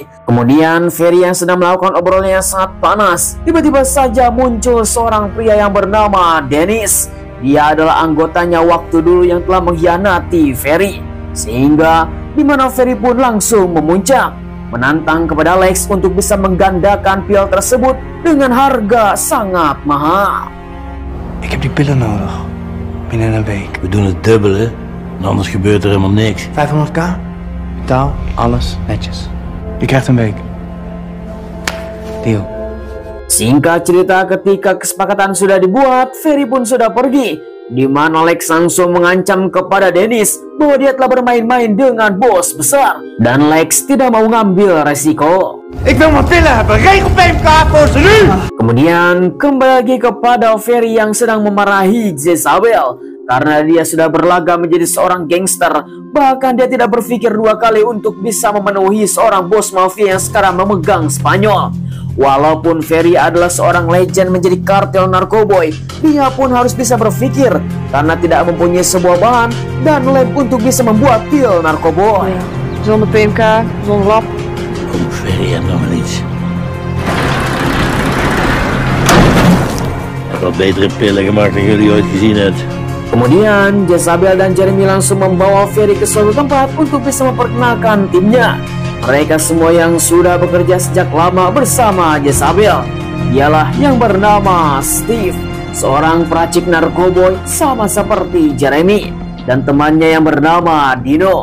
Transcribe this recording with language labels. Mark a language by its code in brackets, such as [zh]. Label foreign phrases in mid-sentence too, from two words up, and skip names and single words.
[id] Kemudian Ferry yang sedang melakukan obrolan yang sangat panas, tiba-tiba saja muncul seorang pria yang bernama Dennis. Dia adalah anggotanya waktu dulu yang telah mengkhianati Ferry, sehingga di mana Ferry pun langsung memuncak, menantang kepada Lex untuk bisa menggandakan pil tersebut dengan harga sangat mahal. [nl] Ik heb die pillen nodig. Binnen een week. We doen het dubbel, hè? Anders gebeurt er helemaal niks. 500k? Betaal, alles, netjes. Je krijgt een week. Deal. [id] Singkat cerita, ketika kesepakatan sudah dibuat, Ferry pun sudah pergi. di mana Lex langsung mengancam kepada Dennis bahwa dia telah bermain-main dengan bos besar dan Lex tidak mau ngambil resiko. [nl] Ik wil mijn pillen hebben. Regel PMK voor ze nu! [id] Kemudian kembali lagi kepada Ferry yang sedang memarahi Jezabel karena dia sudah berlagak menjadi seorang gangster. Bahkan dia tidak berpikir dua kali untuk bisa memenuhi seorang bos mafia yang sekarang memegang Spanyol. Walaupun Ferry adalah seorang legend menjadi kartel narkoboy, dia pun harus bisa berpikir karena tidak mempunyai sebuah bahan dan lab untuk bisa membuat pil narkoboy. [nl] Zonder PMK, zonder lab. Kom, Ferry, heb nog iets. Ik heb wel betere pillen gemaakt dan jullie ooit gezien hebben. [id] Kemudian Jezabel dan Jeremy langsung membawa Ferry ke suatu tempat untuk bisa memperkenalkan timnya. Mereka semua yang sudah bekerja sejak lama bersama Jezabel. Dialah yang bernama Steve, seorang peracik narkoboy sama seperti Jeremy, dan temannya yang bernama Dino.